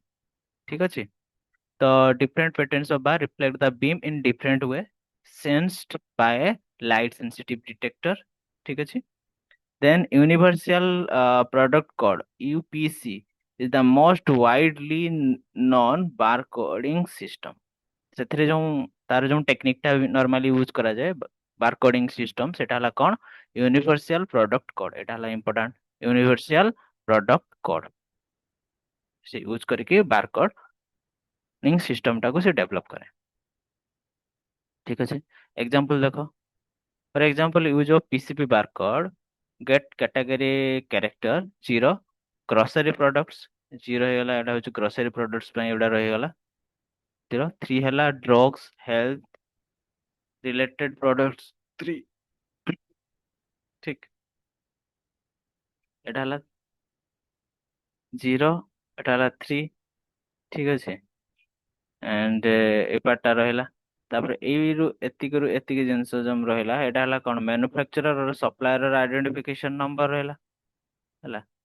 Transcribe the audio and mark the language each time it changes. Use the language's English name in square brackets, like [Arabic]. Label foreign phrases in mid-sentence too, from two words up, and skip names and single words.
[Odia] ଠିକ ଅଛି, [English] the different patterns of bar reflect the beam in different way sensed by a light sensitive detector। [Odia] ଠିକ ଅଛି, [English] then universal product code UPC is the most widely known barcoding system। [Odia] ସେଥିରେ ଯୋଉ ତାର ଯୋଉ ଟେକ୍ନିକ ଟା [English] normally use [Odia] କରାଯାଏ [English] barcoding system, [Odia] ସେଟା ହେଲା କଣ [English] universal product code. [Odia] ଏଟା ହେଲା ଇମ୍ପୋର୍ଟାଣ୍ଟ, [English] universal product code [Odia] ସେ ୟୁଜ କରିକି [English] barcoding system [Odia] ଟାକୁ ସେ ଡେଭଲପ କରେ। ଠିକ ଅଛି, ଏକ୍ସାମ୍ପଲ ଦେଖ, [English] for example use of PCB barcode get category character 0 grocery products। [Odia] 0 ହେଇଗଲା, ଏଟା ହଉଛି [English] grocery products [Odia] ପାଇଁ ଏଗୁଡା ରହିଗଲା 0। [English] 3 ହେଲା drugs health related products 3। [Odia] ଠିକ, ଏଟା ହେଲା 0, ଏଟା ହେଲା 3। ଠିକ ଅଛି, ଏଣ୍ଡ ଏ ପାର୍ଟଟା ରହିଲା। ତାପରେ ଏତିକିରୁ ଏତିକି ଜିନିଷ ଯୋଉ ରହିଲା ଏଟା ହେଲା କଣ [English] manufacturer supplier identification number [Odia] ରହିଲା ହେଲା।